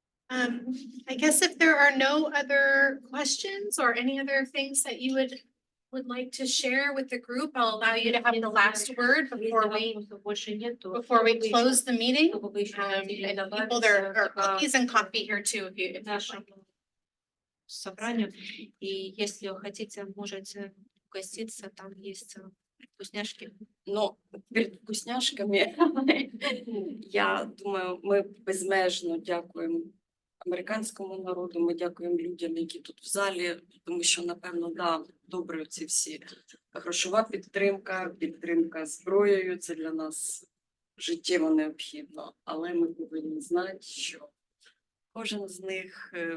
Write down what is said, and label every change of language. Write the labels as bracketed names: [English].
[English] I guess if there are no other questions or any other things that you would like to share with the group, I'll allow you to have the last word before we close the meeting. And people, there are cookies and coffee here too, if you [Russian] собранию. И если хотите, можете угоститься, там есть вкусняшки. Ну, перед вкусняшками, я думаю, [Ukrainian] ми безмежно дякуємо американському народу, ми дякуємо людям, які тут в залі, тому що, напевно, да, добре ці всі грошова підтримка зброєю, це для нас життєво необхідно, але ми повинні знати, що кожен з них,